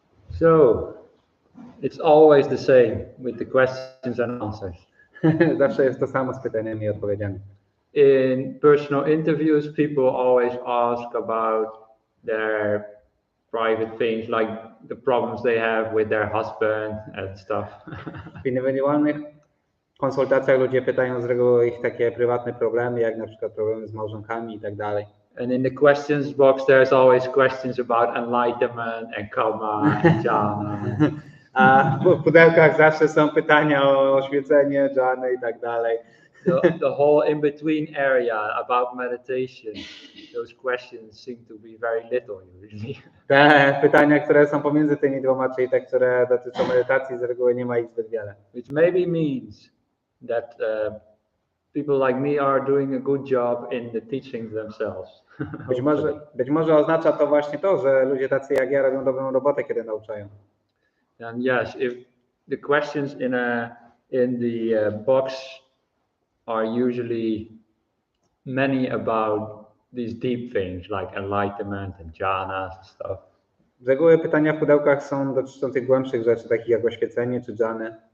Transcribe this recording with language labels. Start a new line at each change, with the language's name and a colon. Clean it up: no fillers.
English: So, it's always the same with the questions and answers.
Polish: Zawsze jest to samo z pytaniami i odpowiedziami.
English: In personal interviews, people always ask about their private things, like the problems they have with their husband and stuff.
Polish: W indywidualnych konsultacjach ludzie pytają z reguły o ich takie prywatne problemy, jak na przykład problemy z małżonkami i tak dalej.
English: And in the questions box, there's always questions about enlightenment and karma and jhana.
Polish: A w pudełkach zawsze są pytania o oświecenie, dżany i tak dalej.
English: The whole in-between area about meditation, those questions seem to be very little usually.
Polish: Te pytania, które są pomiędzy tymi dwoma, czyli te, które dotyczą medytacji, z reguły nie ma ich zbyt wiele.
English: Which maybe means that people like me are doing a good job in the teaching themselves.
Polish: Być może oznacza to właśnie to, że ludzie tacy jak ja robią dobrą robotę, kiedy nauczają.
English: And yes, if the questions in the box are usually many about these deep things like enlightenment and jhanas and stuff.
Polish: Z reguły pytania w pudełkach są dotyczą tych głębszych rzeczy, takich jak oświecenie czy dżany.